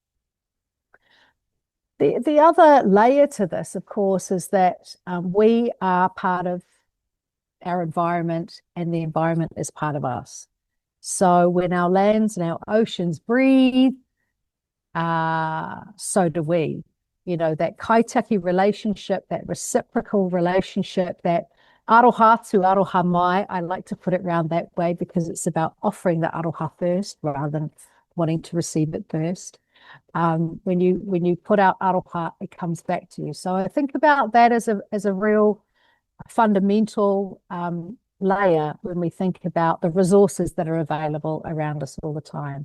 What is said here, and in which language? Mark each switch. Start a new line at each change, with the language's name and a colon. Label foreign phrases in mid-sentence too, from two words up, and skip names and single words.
English: The other layer to this, of course, is that we are part of our environment and the environment is part of us. So when our lands and our oceans breathe, so do we. That kaitaki relationship, that reciprocal relationship, that
Māori: aroha to aroha mai,
English: I like to put it around that way because it's about offering the aroha first rather than wanting to receive it first. When you put out aroha, it comes back to you. So I think about that as a real fundamental layer when we think about the resources that are available around us all the time.